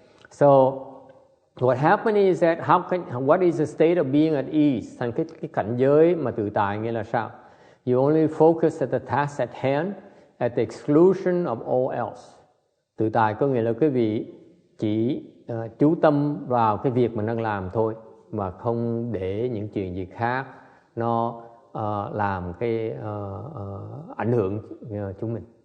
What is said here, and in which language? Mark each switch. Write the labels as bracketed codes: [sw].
[en] So what happens is that what is the state of being at ease? [vi] Thành cái cảnh giới mà tự tại nghĩa là sao? [en] You only focus at the task at hand at the exclusion of all else. [vi] Tự tại có nghĩa là quý vị chỉ chú tâm vào cái việc mình đang làm thôi, mà không để những chuyện gì khác nó làm cái ảnh hưởng chúng mình.